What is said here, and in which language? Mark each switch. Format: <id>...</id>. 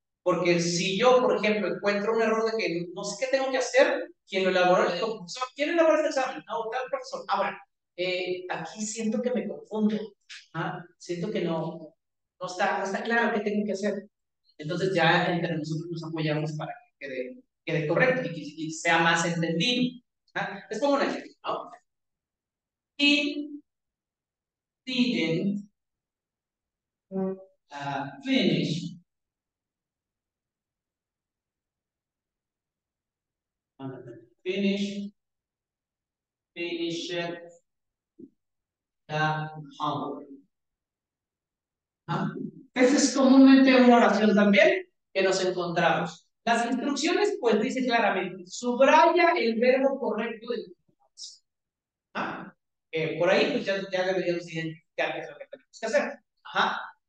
<es>Porque si yo, por ejemplo, encuentro un error de que no sé qué tengo que hacer, quien lo elaboró le digo, profesor, ¿quién elaboró este examen? No, tal profesor. Ahora, aquí siento que me confundo. ¿Ah? Siento que no está claro qué tengo que hacer. Entonces ya entre nosotros nos apoyamos para que quede correcto y sea más entendido. ¿Ah? Les pongo un ejemplo, ¿no?</es> <en>He didn't finish finish finish the homework.</en> <es>¿Ah? Esa es comúnmente una oración también que nos encontramos. Las instrucciones, pues dice claramente, subraya el verbo correcto de la oración. ¿Ah? Por ahí, pues ya deberíamos identificar qué es lo que tenemos que hacer. Ajá.</es>